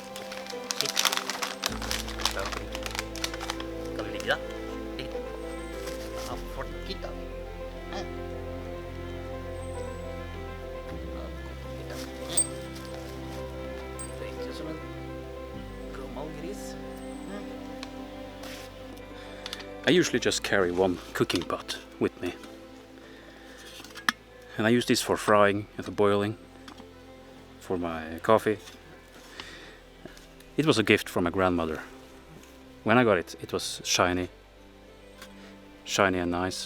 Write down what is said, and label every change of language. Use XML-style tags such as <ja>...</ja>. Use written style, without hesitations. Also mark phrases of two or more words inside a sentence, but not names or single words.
<no>Sitt. Skal du ligge da? Ligge. Ja, for litt da. Det er ikke som en gammel gris.</no> <en>I usually just carry one cooking pot with me. And I use this for frying and for boiling, for my coffee. It was a gift from my grandmother. When I got it, it was shiny and nice.</en>